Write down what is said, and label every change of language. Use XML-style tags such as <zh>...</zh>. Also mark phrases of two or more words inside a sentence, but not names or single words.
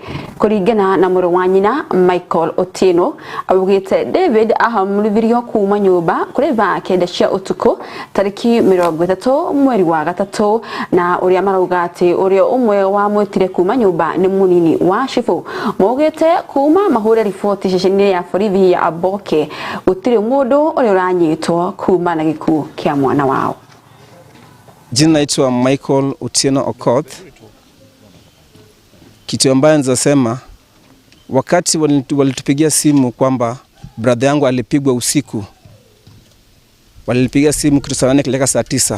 <ki>Kuringana na mũrũ wa nyina Michael Otieno augite David ahamũrithirio kuma nyũmba kũrĩ thaa 9 cia ũtukũ tariki 30 mweri wa gatatũ, na ũrĩa marauga atĩ ũrĩa ũmwe wa mwĩtire kuma nyũmba nĩ mũnini wa Shifu. Maugite kuma mahũre riboti ceceni ya borithi ya Aboke gũtirĩ mũndũ ũrĩa ũranyitwo kuma na gĩkuũ kĩa mwana wao.</ki> <sw>Jina naitwa Michael Otieno Okoth. Kitu ambayo nzasema, wakati walitupigia simu kwamba brother yangu alipigwa usiku, walinipigia simu kitu saa 8 kileka saa 9.</sw>